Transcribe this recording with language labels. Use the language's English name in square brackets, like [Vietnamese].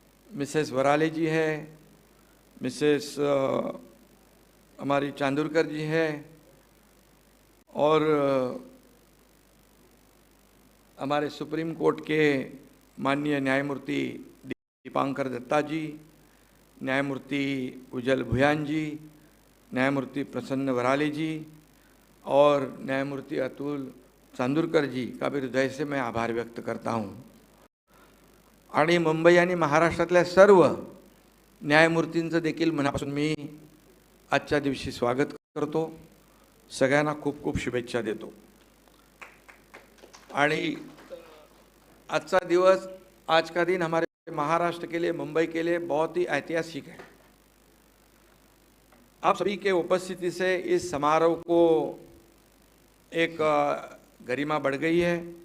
[Hindi] Mrs वराले जी है, Mrs हमारी चांदुरकर जी है और हमारे सुप्रीम कोर्ट के माननीय न्यायमूर्ति दीपांकर दत्ता जी, न्यायमूर्ति उज्जवल भुयान जी, न्यायमूर्ति प्रसन्न वराले जी और न्यायमूर्ति अतुल चांदुरकर जी का भी हृदय से मैं आभार व्यक्त करता हूँ। [Marathi] आणि मुंबई आणि महाराष्ट्रातल्या सर्व न्यायमूर्तींचं देखील मनापासून मी आजच्या दिवशी स्वागत करतो। सगळ्यांना खूप खूप शुभेच्छा देतो। [Hindi] आणि आज का दिवस, आज का दिन हमारे महाराष्ट्र के लिए, मुंबई के लिए बहुत ही ऐतिहासिक है। आप सभी के उपस्थिति से इस समारोह को एक गरिमा बढ़ गई है।